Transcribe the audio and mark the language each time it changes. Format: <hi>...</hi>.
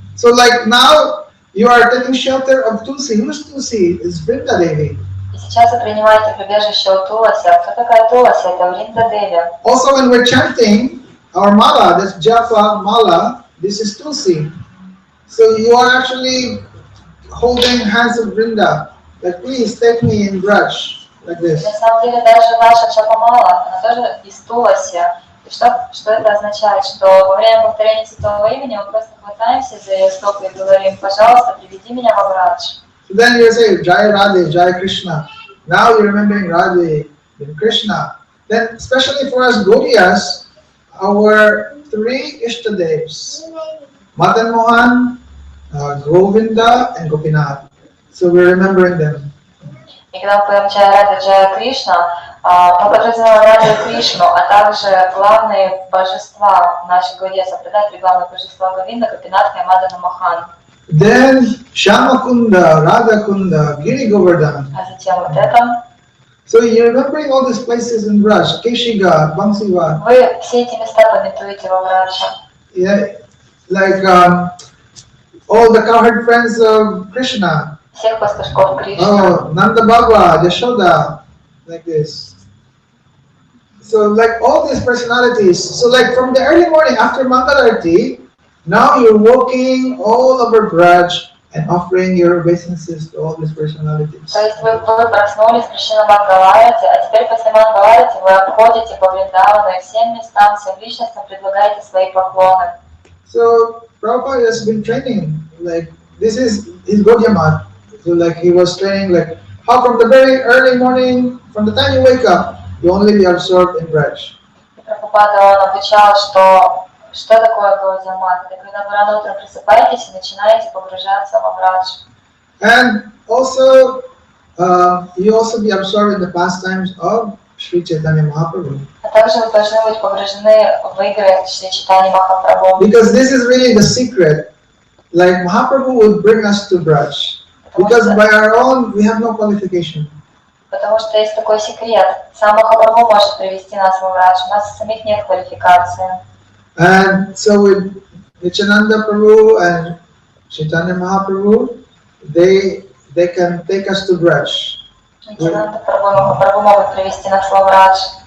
<en>So like now you are taking shelter of Tulsi. Who's Tulsi? It's Vrinda Devi.</en> <ru>И сейчас вы принимаете прибежище у Туласи. А кто такая Туласи? Это Вринда Деви.</ru> <en>Also when we're chanting our mala, this japa mala, this is Tulsi. So you are actually holding hands of Vrinda. Like please take me in Braj. Like this.</en> <ru>На самом деле даже ваша Джапамала, она тоже из Туласи. И что это означает? Что во время повторения святого имени мы просто хватаемся за ее стопы и говорим, пожалуйста, приведи меня во Брадж.</ru> <en>So then you say, Jai Radhe, Jai Krishna. Now you're remembering Radhe, then Krishna. Then especially for us Gaudiyas, our three Ishtadevs, Madan Mohan, Govinda and Gopinath. So we're remembering them.</en> <ru>И когда мы поем Джая Рада, Джая Кришна, мы подразумеваем Раду и Кришну, а также главные божества нашей Гаудия Сампрадай, три главных божества Говинда, Гопинатха и Мадана Мохан.</ru> <en>Then Shamakunda, Radhakunda, Giri Govardhan.</en> <ru>А затем вот это.</ru> <en>So you're remembering all these places in Braj, Keshiga, Bangsiwa.</en> <ru>Вы все эти места памятуете во Брадже.</ru> <en>Yeah, like all the cowherd friends of Krishna.</en> <ru>Всех пастушков Кришны.</ru> <en>Oh, Nanda Baba, Yashoda, like this. So like all these personalities, so like from the early morning after Mangalarti, now you're walking all over Braj and offering your obeisances to all these personalities.</en> <ru>То есть вы проснулись в Кришна-Мангаларати, а теперь после Мангаларати вы обходите по Вриндавану и всем местам, всем личностям предлагаете свои поклоны.</ru> <en>So Prabhupada has been training, like this is his Gaudiya Math. So like he was training like how from the very early morning, from the time you wake up, you only be absorbed in Braj.</en> <ru>Прабхупада он обучал, что такое Гаудия-мат. Это когда вы рано утром просыпаетесь и начинаете погружаться во Брадж.</ru> <en>And also, you also be absorbed in the pastimes of Sri Chaitanya Mahaprabhu.</en> <ru>А также вы должны быть погружены в игры Шри Чайтаньи Махапрабху.</ru> <en>Because this is really the secret. Like Mahaprabhu would bring us to Braj. Because by our own, we have no qualification.</en> <ru>Потому что есть такой секрет. Сам Махапрабху может привести нас в Брадж. У нас самих нет квалификации.</ru> <en>And so with Nityananda Prabhu and Chaitanya Mahaprabhu, they can take us to Braj.</en> <ru>Нитянанда Прабху и Махапрабху могут привести нас в Брадж.</ru>